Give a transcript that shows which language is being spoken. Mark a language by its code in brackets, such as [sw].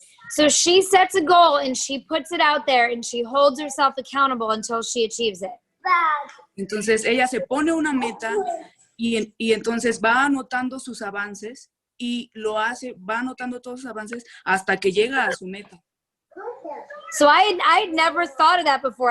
[en] So she sets a goal and she puts it out there and she holds herself accountable until she achieves it. [es] Entonces, ella se pone una meta y entonces va anotando sus avances y lo hace, va anotando todos sus avances hasta que llega a su meta. [en] So I'd never thought of that before.